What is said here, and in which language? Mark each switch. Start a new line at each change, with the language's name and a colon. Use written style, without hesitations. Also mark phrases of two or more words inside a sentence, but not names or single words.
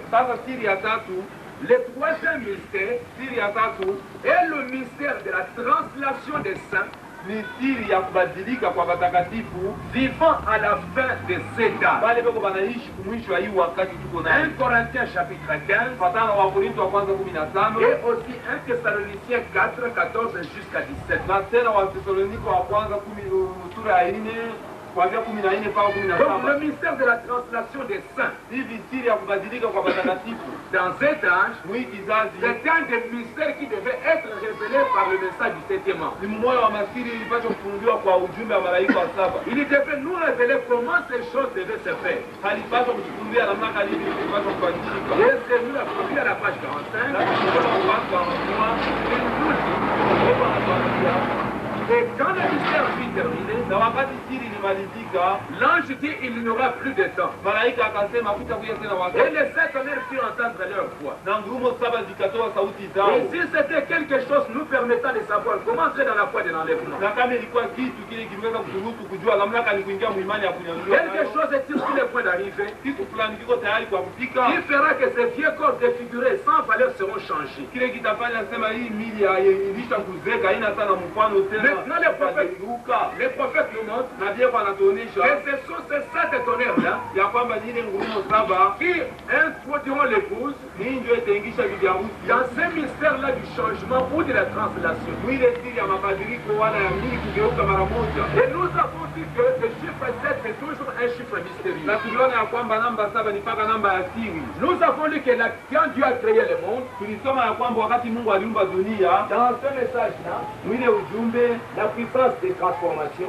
French: Le troisième mystère est le mystère de la translation des saints vivant à la fin de cet âge. 1 Corinthiens chapitre 15 et aussi 1 Thessaloniciens 4, 14 jusqu'à 17.
Swahili: kuanzia 14 mpaka 17.
French: Donc le mystère de la translation des saints.
Swahili: Hivi siri ya kubadilika kwa watakatifu
French: Dans cet âge,
Swahili: hii kizazi
French: c'est un des mystères qui devait être révélé par le message du septième ange.
Swahili: ni mmoja wa masiri ilipaswa kufunuliwa kwa ujumbe wa malaika wa saba.
French: Il devait nous révéler comment ces choses devaient se faire.
Swahili: Halipaswa kutufunulia namna gani ilipaswa kubadilika.
French: Et c'est nous la première à la page 45.
Swahili: Na tukiona upande wa mwanzo
French: Il nous dit, et quand le mystère fut terminé,
Swahili: na wakati siri ilimalizika,
French: l'ange dit il n'y aura plus de temps.
Swahili: malaika akasema hakutakuja tena
French: Et
Swahili: wakati.
French: les sept tonnerres firent entendre leur voix.
Swahili: Na ngurumo saba zikatoa sauti zao.
French: Et si c'était quelque chose nous permettant de savoir comment entrer dans la foi de l'enlèvement,
Swahili: Na kama ilikuwa kitu kile kimeweza kuturuhusu kujua namna gani kuingia muimani ya kunyanyua.
French: quelque chose est-il sur le point d'arriver
Swahili: Kitu fulani kiko tayari kwa kufika.
French: qui fera que ces vieux corps défigurés sans valeur seront changés.
Swahili: Kile kitafanya sema hii mili ya ilisha kuzeka haina sana mfano tena.
French: Maintenant les prophètes nous montrent
Swahili: Na pia wanatuonyesha
French: que ce sont ces sept tonnerres-là
Swahili: ya kwamba ni ile ngurumo saba
French: qui introduiront l'épouse
Swahili: ni ndio itaingisha bibi harusi
French: dans ce mystère-là du changement ou de la translation.
Swahili: mwile siri ya mabadiliko wala ya mili kugeuka mara moja.
French: Et nous avons dit que le chiffre 7 c'est toujours un chiffre
Swahili: Na
French: mystérieux.
Swahili: tuliona ya kwamba namba saba ni mpaka namba ya siri.
French: Nous avons lu que quand Dieu a créé le monde,
Swahili: Tulisoma ya kwamba wakati Mungu aliumba dunia,
French: dans ce message-là,
Swahili: mwile ujumbe
French: la puissance des transformations,